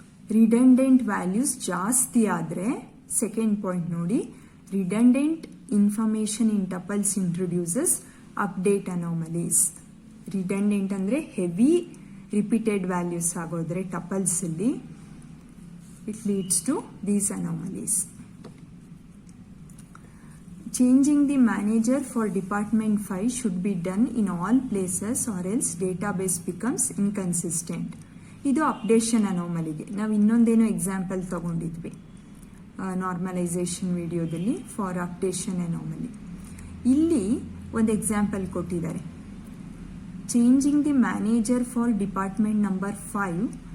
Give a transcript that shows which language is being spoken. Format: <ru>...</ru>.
<kn>Redundant values ಜಾಸ್ತಿ ಆದರೆ, second point ನೋಡಿ,</kn> <en>Redundant information in tuples introduces update anomalies.</en> <kn>ರಿಡಂಡೆಂಟ್ ಅಂದರೆ ಹೆವಿ ರಿಪೀಟೆಡ್ ವ್ಯಾಲ್ಯೂಸ್ ಆಗೋದ್ರೆ ಟಪಲ್ಸ್ ಅಲ್ಲಿ,</kn> <en>It leads to these anomalies. Changing the manager for department 5 should be done in all places or else database becomes inconsistent.</en> <kn>ಇದು updation ಅನಾಮಲಿಗೆ. ನಾವು ಇನ್ನೊಂದೇನೋ example ತಗೊಂಡಿದ್ವಿ normalisation ವಿಡಿಯೋದಲ್ಲಿ for updation ಅನಾಮಲಿ. ಇಲ್ಲಿ ಒಂದು example ಕೊಟ್ಟಿದ್ದಾರೆ.</kn> <en>Changing the manager for department number 5.</en>